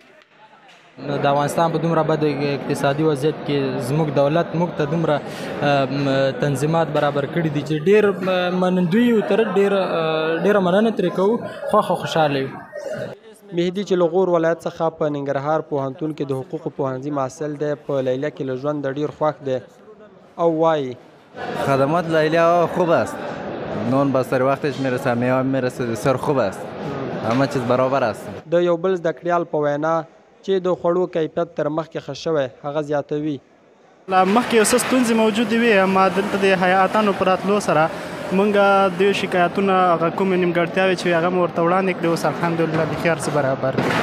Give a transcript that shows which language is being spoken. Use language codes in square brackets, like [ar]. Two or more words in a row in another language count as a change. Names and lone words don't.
[ps] د افغانستان په دومره بد اقتصادي وضعیت کې زموږ دولت موږ ته دومره تنظیمات برابر کړي دي چې ډېر منندوی یو، تر ډېره مننه ترې کوو، خوښ او خوشحاله یو. مهدي چې له غور ولایت څخه په ننګرهار پوهنتون کې د حقوقو پوهنځي محصل دی، په لیلیه کې له ژوند ډېر خوښ دی او وایي [fa] خدمات لیلیه خوب است، نون بستر وقتش میرسه، میوه میرسه، بسیار خوب است، همه چیز برابر است. [ps] د یو بل زده کړیال په وینا چې د خوړو کیفیت تر مخکې ښه شوی، هغه زیاتوي. لا مخکې یو څه ستونزې موجودې وي، اما دلته د حیاتانو په راتلو سره موږ د شکایتونه هغه کومې نیمګړتیاوې چې هغه مو ورته وړاندې کړي، اوس الحمدلله بیخي هر څه برابر دي.